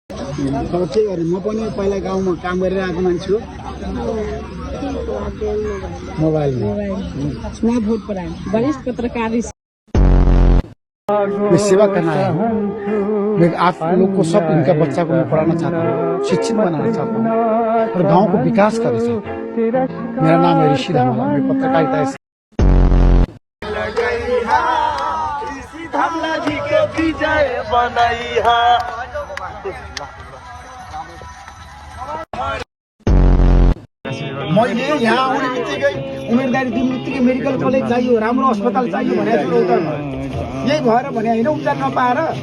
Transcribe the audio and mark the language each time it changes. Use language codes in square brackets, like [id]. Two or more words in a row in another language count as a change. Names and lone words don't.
[ne] अब के गरेँ म पनि पहिला गाउँमा काम गरिरहेको मान्छे हो मोबाइलमा [hi] मैं भूतपुरा वरिष्ठ पत्रकार मैं सेवा करना आया हूँ मैं आप लोग को सब इनका बच्चा को मैं पढ़ाना चाहता हूँ शिक्षित बनाना चाहता हूँ और गांव को विकास करना चाहता हूँ मेरा नाम है ऋषि धामला मैं पत्रकारिता [ne] मैले यहाँ आउने बित्तिकै उम्मेदवारी दिने बित्तिकै मेडिकल कलेज चाहियो राम्रो अस्पताल चाहियो भनेर उत्तरमा यही भएर भने होइन उपचार नपाएर